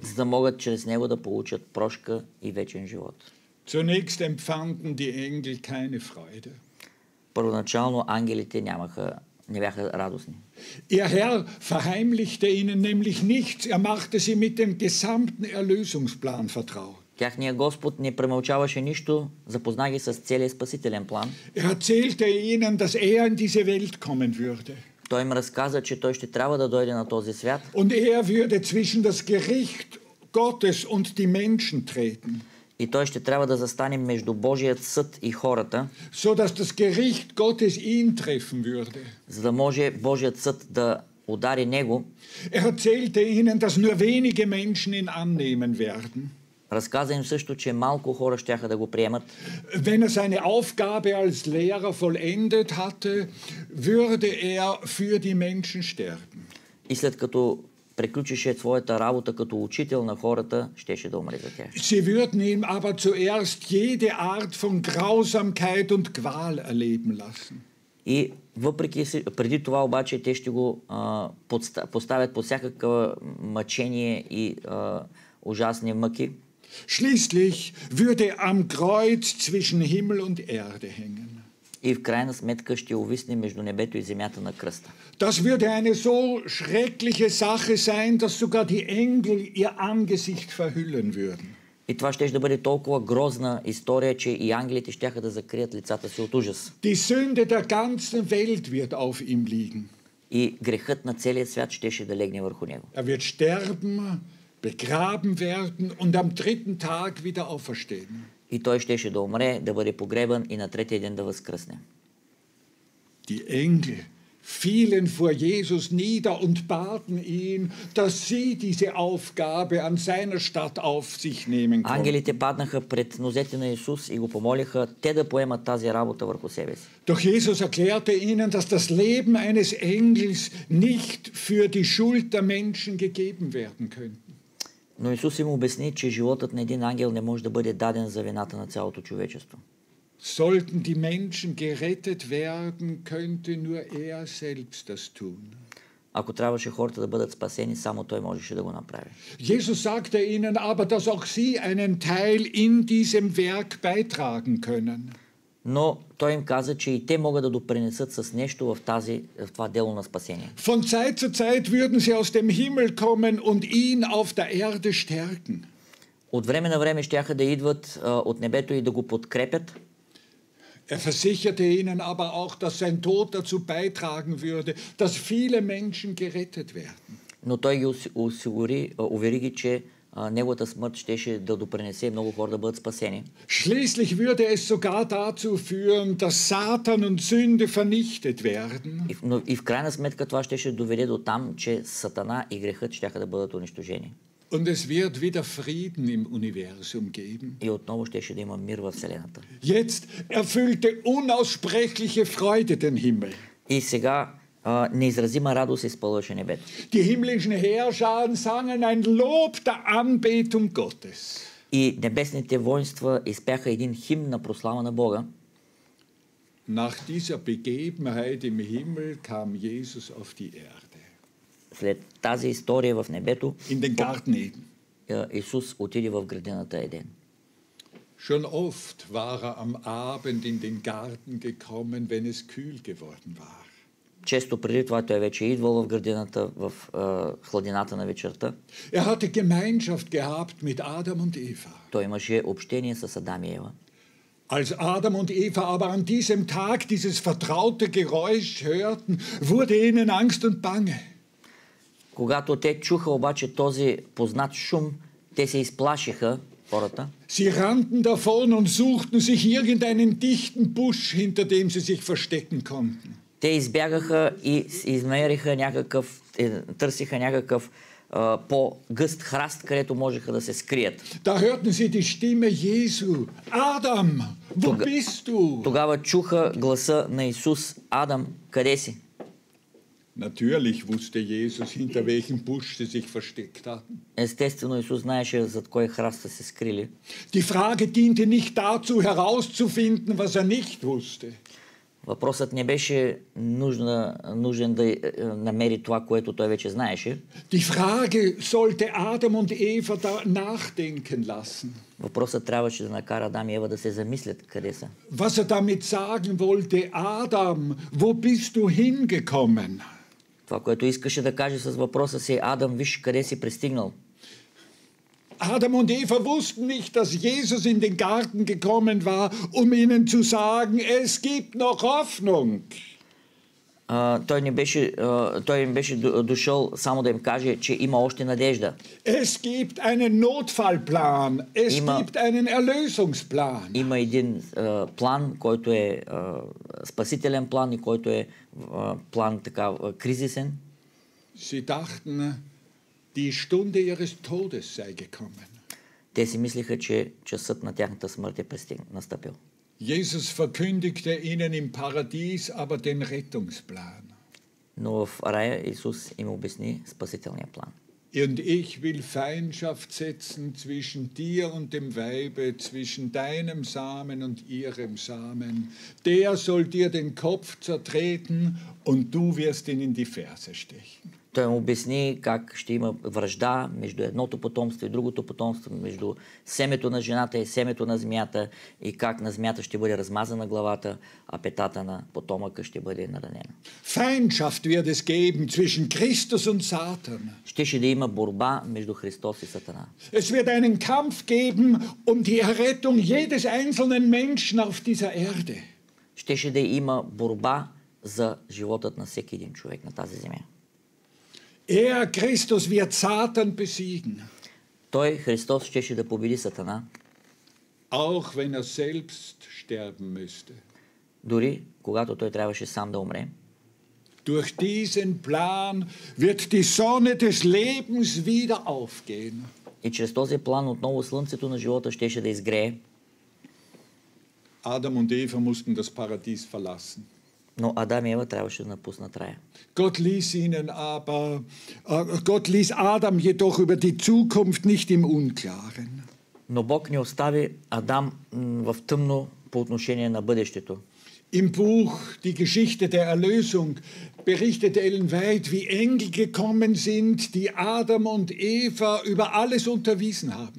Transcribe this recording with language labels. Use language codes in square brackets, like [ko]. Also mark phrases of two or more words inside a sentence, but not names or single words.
[bg] За да могат чрез него да получат прошка и вечен живот. [de] Zunächst empfanden die Engel keine Freude. [bg] Първоначално ангелите нямаха не бяха радостни. [de] Ihr Herr verheimlichte ihnen nämlich nichts, er machte sie mit dem gesamten Erlösungsplan vertraut. [bg] Тяхният Господ не премълчаваше нищо, запозна ги с целия спасителен план. [de] Er erzählte ihnen, dass er in diese Welt kommen würde. [bg] Той им разказа, че той ще трябва да дойде на този свят. [de] Und er würde zwischen das Gericht Gottes und die Menschen treten. [bg] И той ще трябва да застане между Божият съд и хората, [de] So dass das Gericht Gottes ihn treffen würde. [bg] за да може Божият съд да удари него. [de] Er erzählte ihnen, dass nur wenige Menschen ihn annehmen werden. [bg] Разказа им също, че малко хора щяха да го приемат. [de] Wenn er seine Aufgabe als Lehrer vollendet hatte, würde er für die Menschen sterben. [bg] И след като приключише своята работа като учител на хората, щеше да умре за тях. [de] Sie würden ihm aber zuerst jede Art von Grausamkeit und Qual erleben lassen. [bg] И въпреки, преди това обаче, те ще го поставят под всякакво мъчение и ужасни мъки. [de] Schließlich würde er am Kreuz zwischen Himmel und Erde hängen. [bg] И в крайна сметка ще увисне между небето и земята на кръста. [de] Das würde eine so schreckliche Sache sein, dass sogar die Engel ihr Angesicht verhüllen würden. [bg] И това ще да бъде толкова грозна история, че и ангелите щяха да закрият лицата си от ужас. [de] Die Sünde der ganzen Welt wird auf ihm liegen. [bg] И грехът на целия свят щеше да легне върху него. [de] Er wird sterben, begraben werden und am dritten Tag wieder auferstehen. [bg] И той щеше да умре, да бъде погребан и на третия ден да възкръсне. [de] Die Engel fielen vor Jesus nieder und baten ihn, dass sie diese Aufgabe an seiner Stadt auf sich nehmen konnten. [bg] Ангелите паднаха пред нозете на Исус и го помолиха те да поемат тази работа върху себе си. [de] Doch Jesus erklärte ihnen, dass das Leben eines Engels nicht für die Schuld der Menschen gegeben werden könnte. [bg] Но Исус им обясни, че животът на един ангел не може да бъде даден за вината на цялото човечество. [de] Sollten die Menschen gerettet werden, könnte nur er selbst das tun. [bg] Ако трябваше хората да бъдат спасени, само той можеше да го направи. [de] Jesus sagte ihnen aber, dass auch sie einen Teil in diesem Werk beitragen können. [bg] Но той им каза, че и те могат да допринесат с нещо в това дело на спасение. [de] Von Zeit zu Zeit würden sie aus dem Himmel kommen und ihn auf der Erde stärken. [bg] От време на време щяха да идват от небето и да го подкрепят. [de] Er versicherte ihnen aber auch, dass sein Tod dazu beitragen würde, dass viele Menschen gerettet werden. [bg] Но той ги увери ги, че неговата смърт щеше да допринесе много хора да бъдат спасени. [de] Schließlich würde es sogar dazu führen, dass Satan und Sünde vernichtet werden. [bg] И в крайна сметка това щеше доведе до там, че Сатана и грехът щяха да бъдат унищожени. [de] Und es wird wieder Frieden im Universum geben. [bg] И отново щеше да има мир във Вселената. [de] Jetzt erfüllte unaussprechliche Freude den Himmel. [bg] И сега неизразима радост изпълваше небето. [de] Die himmlischen Heerscharen sangen ein Lob der Anbetung Gottes. [bg] И небесните воинства изпяха един химн на прослава на Бога. [de] Nach dieser Begebenheit im Himmel kam Jesus auf die Erde. [bg] След тази история в небето, [de] In den Garten Eden. [bg] Исус отиде в градината Еден. [de] Schon oft war er am Abend in den Garten gekommen, wenn es kühl geworden war. [bg] Често преди това той вече е идвал в градината в хладината на вечерта. [de] Er hatte Gemeinschaft gehabt mit Adam und Eva. [bg] Той имаше общение с Адам и Ева. [de] Als Adam und Eva aber an diesem Tag dieses vertraute Geräusch hörten, wurde ihnen Angst und Bange. [bg] Когато те чуха обаче този познат шум, те се изплашиха, хората. [de] Sie rannten davon und suchten sich irgendeinen dichten Busch, hinter dem sie sich verstecken konnten. [bg] Те избягаха и търсиха някакъв по-гъст храст, където можеха да се скрият. [de] Da hörten sie die Stimme Jesu. Adam, wo bist du? [bg] Тогава чуха гласа на Исус. Адам, къде си? [de] Natürlich wusste Jesus, hinter welchem Busch sie sich versteckt hatten. [bg] Естествено, Исус знаеше зад кой храст са се скрили. [de] Die Frage diente nicht dazu, herauszufinden, was er nicht wusste. [bg] Въпросът не беше нужен да намери това, което той вече знаеше. [de] Die Frage sollte Adam und Eva da nachdenken lassen. [bg] Въпросът трябваше да накара Адам и Ева да се замислят къде са. [de] Was damit sagen wollte, Adam, wo bist du hingekommen? [bg] Това, което искаше да каже с въпроса си, Адам, виж къде си пристигнал. [de] Adam und Eva wussten nicht, dass Jesus in den Garten gekommen war, um ihnen zu sagen, es gibt noch Hoffnung. [bg] Той им беше дошъл само да им каже, че има още надежда. [de] Es gibt einen Notfallplan, es gibt einen Erlösungsplan. [bg] Има един план, който е спасителен план и който е план така кризисен. [de] Sie dachten, die Stunde ihres Todes sei gekommen. [bg] Те си мислиха, че часът на тяхната смърт е настъпил. [de] Jesus verkündigte ihnen im Paradies aber den Rettungsplan. [bg] Но в рая Исус им обясни спасителния план. [de] Und ich will Feindschaft setzen zwischen dir und dem Weibe, zwischen deinem Samen und ihrem Samen. Der soll dir den Kopf zertreten und du wirst ihn in die Ferse stechen. [bg] Той му обясни как ще има вражда между едното потомство и другото потомство, между семето на жената и семето на змията и как на змията ще бъде размазана главата, а петата на потомъка ще бъде наранена. [de] Feindschaft wird es geben zwischen Christus und Satan. [bg] Щеше да има борба между Христос и Сатана. [de] Es wird einen Kampf geben um die Errettung jedes einzelnen Menschen auf dieser Erde. [bg] Щеше да има борба за животът на всеки един човек на тази земя. [de] Christus wird Satan besiegen. [bg] Той, Христос, щеше да победи Сатана. [de] Auch wenn selbst sterben müsste. [bg] Дори когато той трябваше сам да умре. [de] Durch diesen Plan wird die Sonne des Lebens wieder aufgehen. [bg] И чрез този план отново слънцето на живота щеше да изгрее. [de] Adam und Eva mussten das Paradies verlassen. [bg] Но Адам и Ева трябваше да напуснат рая. [de] Gott ließ Adam jedoch über die Zukunft nicht im Unklaren. [bg] Но Бог не остави Адам в тъмно по отношение на бъдещето. [de] Im Buch Die Geschichte der Erlösung berichtet Ellen White, wie Engel gekommen sind, die Adam und Eva über alles unterwiesen haben.